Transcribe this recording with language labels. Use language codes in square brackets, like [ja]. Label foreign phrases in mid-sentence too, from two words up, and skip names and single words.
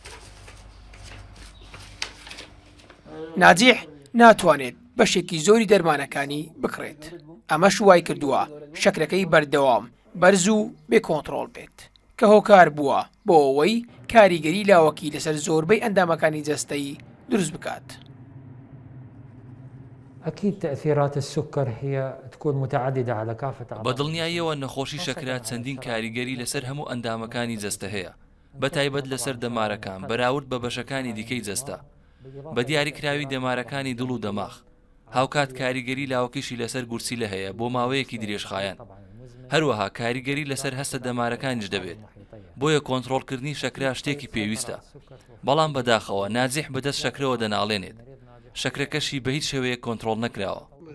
[ckb] ناجیح ناتوانێت بەشێکی زۆری دەرمانەکانی بکڕێت. ئەمەش وای کردووە شەکرەکەی بەردەوام بەرز و بێ کۆنتڕۆڵ بێت کە هۆکار بووە بۆ ئەوەی کاریگەری لاوەکی لەسەر زۆربەی ئەندامەکانی جەستەیی دروست بکات. [ar] أكيد تأثيرات السكر هي تكون متعددة على كافة أعضاء. [ckb] بەدڵنیاییەوە نەخۆشی شەکرا چەندین کاریگەری لەسەر هەموو ئەندامەکانی جەستە هەیە بەتایبەت لەسەر دەمارەکان بەراورد بە بەشەکانی دیکەی جەستە بە دیاریکراوی دەمارەکانی دڵ و دەماغ هاوکات کاریگەری لاوەکیشی لەسەر گورسیلە هەیە بۆ ماوەیەکی درێژخایەن هەروەها کاریگەری لەسەر هەستە دەمارەکانیش دەبێت بۆیە کۆنتڕۆڵکردنی شەکرا شتێکی پێویستە بەڵام بەداخەوە ناجیح بەدەست شەکرەوە دەناڵێنێت شەکرەکەشی بە هیچ شێوەیە کۆنتڕۆڵ نەکراوە.